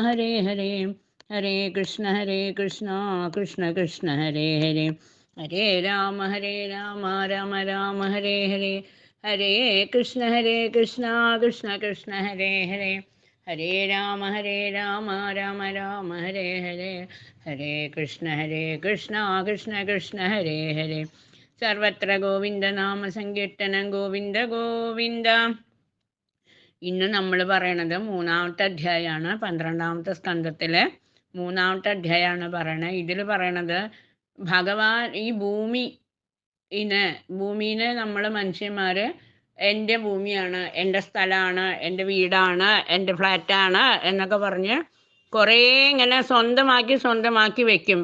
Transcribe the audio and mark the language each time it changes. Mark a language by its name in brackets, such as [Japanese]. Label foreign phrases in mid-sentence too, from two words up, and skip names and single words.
[Sanskrit] Hare Hare, Hare Krishna, Krishna Krishna, Hare Hare, Hare Rama, Rama Rama, Hare Hare, Hare Krishna, Krishna Krishna, Hare Hare, Hare Rama, Rama Rama, Hare Hare, Hare Krishna, Krishna Krishna, Hare Hare. [Malayalam] സർവത്ര ഗോവിന്ദ നാമ സങ്കീർത്തനം ഗോവിന്ദ ഗോവിന്ദ. ഇന്ന് നമ്മൾ പറയണത് മൂന്നാമത്തെ അധ്യായമാണ്, 12ാമത്തെ സ്കന്ധത്തിലെ മൂന്നാമത്തെ അധ്യായമാണ് പറയണത്. ഇതിൽ പറയണത് ഭഗവാൻ ഈ ഭൂമീനെ നമ്മൾ മനുഷ്യന്മാർ എൻ്റെ ഭൂമിയാണ്, എൻ്റെ സ്ഥലമാണ്, എൻ്റെ വീടാണ്, എൻ്റെ ഫ്ലാറ്റാണ് എന്നൊക്കെ പറഞ്ഞ് കുറേ ഇങ്ങനെ സ്വന്തമാക്കി വെക്കും.